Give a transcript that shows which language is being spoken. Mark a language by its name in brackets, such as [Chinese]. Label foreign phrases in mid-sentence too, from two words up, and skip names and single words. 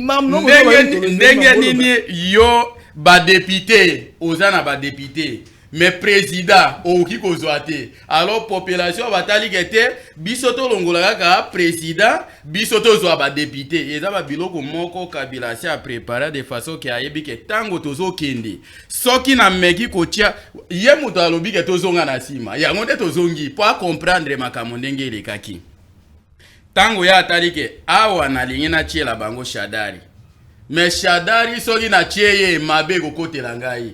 [Lingala] Ndenge nini yo ba député ozana ba député [French] mais président [Lingala] oki kozwa te. [French] Alors population [Lingala] batali kete biso to longola kaka président biso to zwa ba député eza ba biloko moko Kabila si [French] a préparé de façon que [Lingala] ayebi ke tango tozo kende soki na meki kotia ye muto alobi ke tozonga na sima yango nde tozongi po comprendre makambo ndenge elekaki tango ya atali ke awa na lingi na tiela bango Shadari. Mais Shadari soki na tieye mabe kokotela ngai.